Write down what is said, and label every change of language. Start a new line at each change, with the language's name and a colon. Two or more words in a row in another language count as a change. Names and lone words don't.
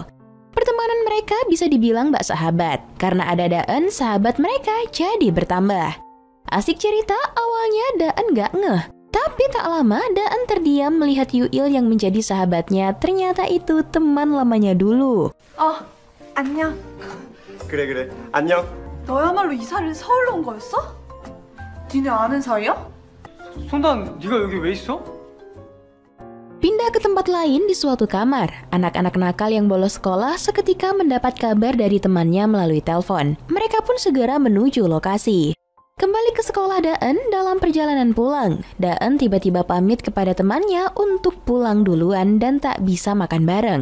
Indonesian: Pertemanan mereka bisa dibilang bak sahabat. Karena ada Daan, sahabat mereka jadi bertambah. Asik cerita, awalnya Daan gak ngeh. Tapi tak lama Daan terdiam melihat Yuil yang menjadi sahabatnya. Ternyata itu teman lamanya dulu.
Korean: 안녕. 그래 안녕. 너야말로 이사를 서울로 온 거였어? 니네 아는 사이야? 손단 네가 여기 왜 있어?
Indonesian: Pindah ke tempat lain di suatu kamar. Anak-anak nakal yang bolos sekolah seketika mendapat kabar dari temannya melalui telepon. Mereka pun segera menuju lokasi. Kembali ke sekolah Daan, dalam perjalanan pulang, Daan tiba-tiba pamit kepada temannya untuk pulang duluan dan tak bisa makan bareng.